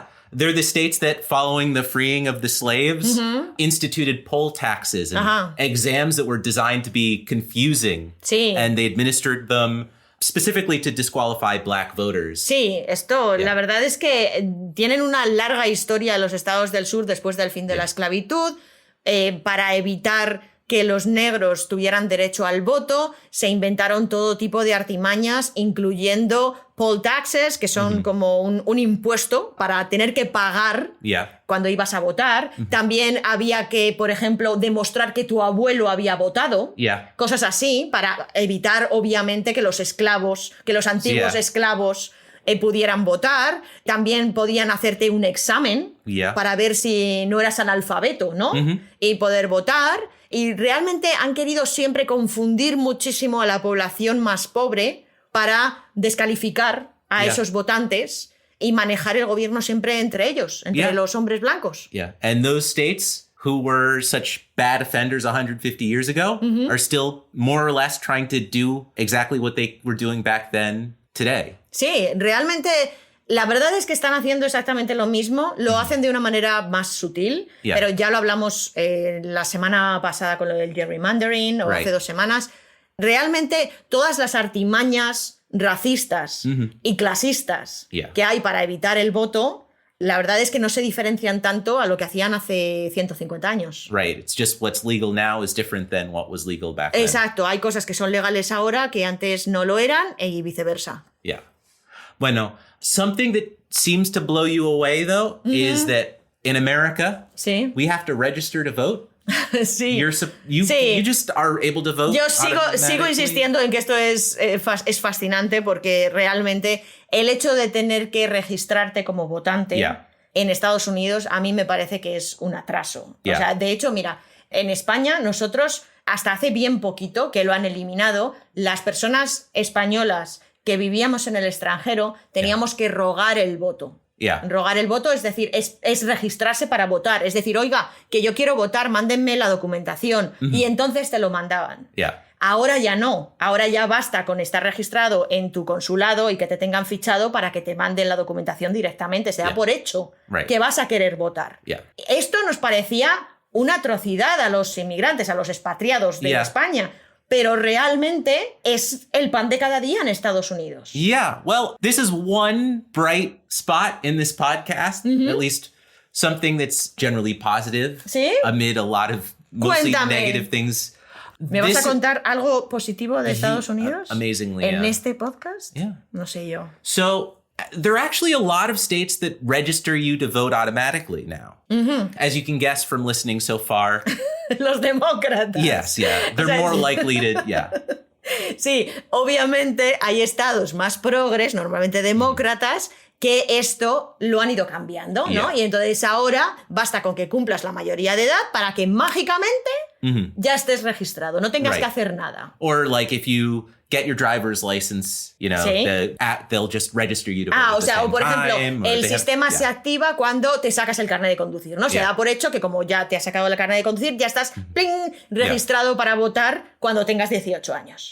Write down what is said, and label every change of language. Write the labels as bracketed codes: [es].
[en] They're the states that, following the freeing of the slaves, instituted poll taxes and exams that were designed to be confusing. And they administered them specifically to disqualify black voters. [es] Sí, la verdad es que tienen una larga historia los estados del sur después del fin de la esclavitud. Para evitar que los negros tuvieran derecho al voto, se inventaron todo tipo de artimañas, incluyendo poll taxes, que son como un impuesto para tener que pagar cuando ibas a votar. También había que, por ejemplo, demostrar que tu abuelo había votado. Cosas así, para evitar, obviamente, que los antiguos esclavos pudieran votar. También podían hacerte un examen para ver si no eras analfabeto, ¿no? Y poder votar. Y realmente han querido siempre confundir muchísimo a la población más pobre para descalificar a esos votantes y manejar el gobierno siempre entre ellos, entre los hombres blancos. [en] And those states who were such bad offenders 150 years ago are still more or less trying to do exactly what they were doing back then today. [es] Sí, realmente La verdad es que están haciendo exactamente lo mismo, lo hacen de una manera más sutil, pero ya lo hablamos la semana pasada con lo del gerrymandering o hace 2 semanas. Realmente todas las artimañas racistas y clasistas que hay para evitar el voto, la verdad es que no se diferencian tanto a lo que hacían hace 150 años. [en] Right. It's just what's legal now is different than what was legal back then. [es] Exacto. Hay cosas que son legales ahora que antes no lo eran y viceversa. [en] Yeah. [es] Bueno, [en] something that seems to blow you away, though, is that in America, we have to register to vote. [es] Sí. [en] You just are able to vote. [es] Yo sigo insistiendo en que esto es fascinante porque realmente el hecho de tener que registrarte como votante en Estados Unidos a mí me parece que es un atraso. O sea, de hecho, mira, en España nosotros hasta hace bien poquito que lo han eliminado, las personas españolas que vivíamos en el extranjero teníamos que rogar el voto. Rogar el voto, es decir, es registrarse para votar. Es decir, oiga, que yo quiero votar, mándenme la documentación. Y entonces te lo mandaban. Ahora ya no. Ahora ya basta con estar registrado en tu consulado y que te tengan fichado para que te manden la documentación directamente. Se da por hecho que vas a querer votar. Esto nos parecía una atrocidad a los inmigrantes, a los expatriados de España. Pero realmente es el pan de cada día en Estados Unidos. [en] Yeah, well, this is one bright spot in this podcast, at least something that's generally positive amid a lot of mostly negative things. [es] ¿Me vas a contar algo positivo de Estados Unidos? [en] Amazingly, [es] ¿En este podcast? No sé yo. [en] So, there are actually a lot of states that register you to vote automatically now. As you can guess from listening so far. [es] Los demócratas. [en] Yes, They're more likely to, [es] Sí, obviamente hay estados más progres, normalmente demócratas, que esto lo han ido cambiando, ¿no? Y entonces ahora basta con que cumplas la mayoría de edad para que mágicamente ya estés registrado, no tengas que hacer nada. [en] Or like if you get your driver's license, you know, they'll just register you to vote. [es] O sea, o por ejemplo, el sistema se activa cuando te sacas el carnet de conducir, ¿no? Se da por hecho que como ya te has sacado el carnet de conducir, ya estás registrado para votar cuando tengas 18 años.